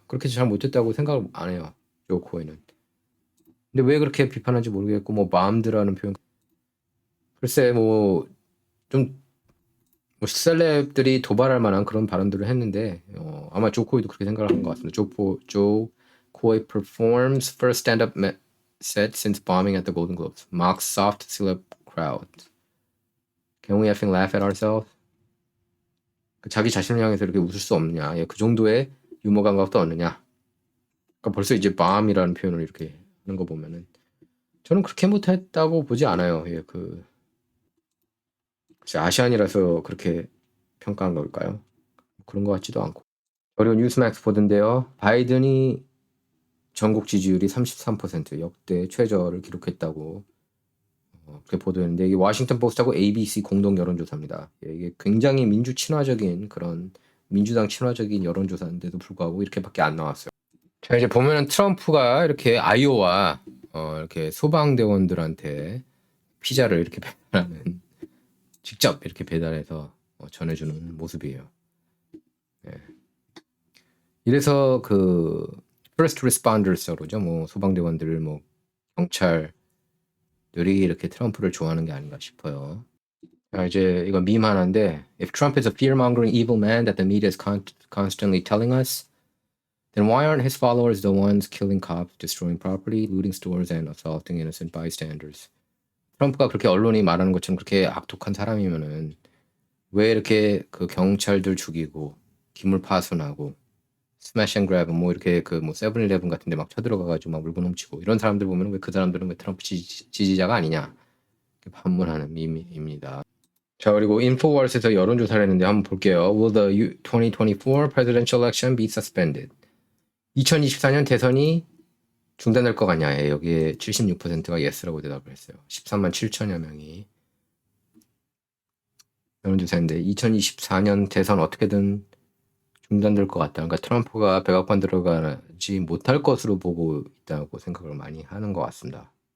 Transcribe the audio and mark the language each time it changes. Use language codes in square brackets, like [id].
[ko] 그렇게 잘 못했다고 생각을 안 해요. 조 코이는. 근데 왜 그렇게 비판한지 모르겠고 뭐 마음드라는 표현 글쎄 뭐좀 뭐 셀럽들이 도발할 만한 그런 발언들을 했는데 아마 조 코이도 그렇게 생각을 한 것 같습니다. [en] 조 코이 performs first stand-up set since bombing at the Golden Globes. Mocks soft celeb crowd. Can we effing laugh at ourselves? [ko] 자기 자신을 향해서 이렇게 웃을 수 없느냐? 예, 그 정도의 유머 감각도 없느냐? 그러니까 벌써 이제 bomb이라는 표현을 이렇게 하는 거 보면은 저는 그렇게 못했다고 보지 않아요. 예, 아시안이라서 그렇게 평가한 걸까요? 그런 것 같지도 않고. 그리고 뉴스맥스 보던데요. 바이든이 전국 지지율이 33% 역대 최저를 기록했다고 그렇게 보도했는데 이게 워싱턴 포스트하고 ABC 공동 여론조사입니다. 예, 이게 굉장히 민주 친화적인 그런 민주당 친화적인 여론조사인데도 불구하고 이렇게밖에 안 나왔어요. 자 이제 보면은 트럼프가 이렇게 아이오와 이렇게 소방대원들한테 피자를 이렇게 배달하는 직접 이렇게 배달해서 전해주는 모습이에요. 예. 이래서 그 first responders라고 그러죠. 뭐 소방대원들, 뭐 경찰들이 이렇게 트럼프를 좋아하는 게 아닌가 싶어요. 자, 이제 이거 밈 하나인데 [en] If Trump is a fear-mongering evil man that the media is constantly telling us, then why aren't his followers the ones killing cops, destroying property, looting stores, and assaulting innocent bystanders? [ko] 트럼프가 그렇게 언론이 말하는 것처럼 그렇게 악독한 사람이면은 왜 이렇게 그 경찰들 죽이고 기물 파손하고 스매시 앤 그랩 뭐 이렇게 그 뭐 세븐일레븐 같은 데 막 쳐들어가가지고 막 물건 훔치고 이런 사람들 보면 왜 그 사람들은 왜 트럼프 지지자가 아니냐 이렇게 반문하는 밈입니다. 자, 그리고 인포월스에서 여론조사를 했는데 한번 볼게요. [en] Will the 2024 presidential election be suspended? [ko] 2024년 대선이 중단될 것 같냐? 예, 여기에 76%가 yes라고 대답을 했어요. 13만 7천여 명이 여론조사인데 2024년 대선 어떻게든 중단될 것 같다. 그러니까 트럼프가 백악관 들어가지 못할 것으로 보고 있다고 생각을 많이 하는 것 같습니다.